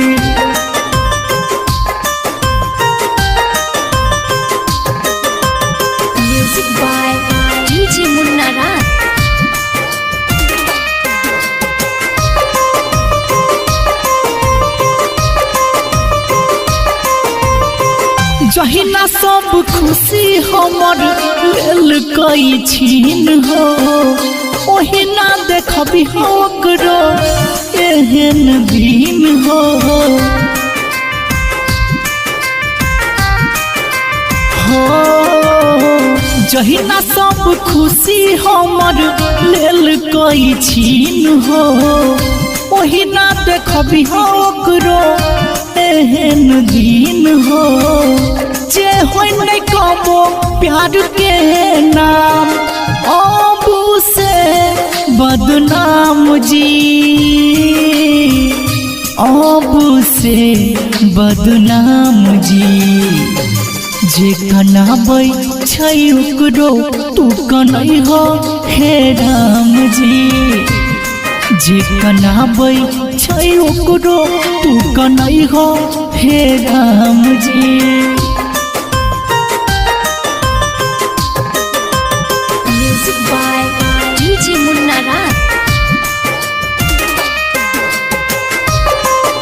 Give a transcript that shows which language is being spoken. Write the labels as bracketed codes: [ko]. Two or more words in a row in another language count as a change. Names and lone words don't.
[en] music by DJ मुन्ना राज। [mai] जहिना सब खुशी हमर लेल कई छीन हो ओहिना देखबी ओकरो एहन दिन हो जहिना सब खुशी हमर लेल कई छीन हो ओहिना देखबी ओकरो एहन दिन हो जे होय नहीं कबो प्यार के नाम अबू से बदनाम जी अबू से बदनाम जी जे कनाबै छै ओकरो तू कनै हो हे राम जी जे कनाबै छै ओकरो तू कनै हो हे राम जी [en] music by DJ मुन्ना राज।